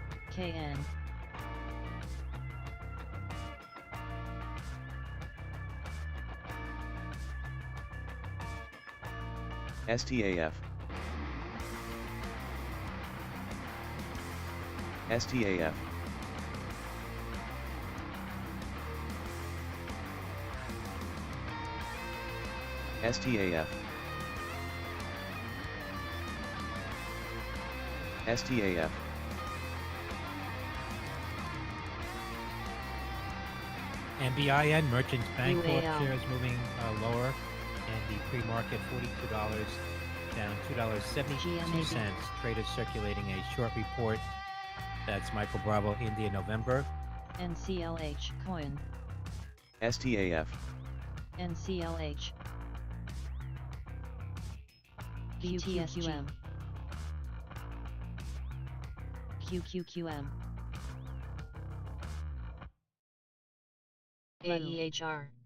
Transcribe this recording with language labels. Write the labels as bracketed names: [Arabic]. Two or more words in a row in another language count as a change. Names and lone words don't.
[English] KN. STAF. STAF. STAF. STAF. NBIN Merchants Bank Corp UAL. shares moving lower, and the pre-market $42 down $2.72. GMAB. Traders circulating a short report. That's Michael Bravo, India, November. NCLH coin. STAF. NCLH. QQQM. QQQM. AEHR.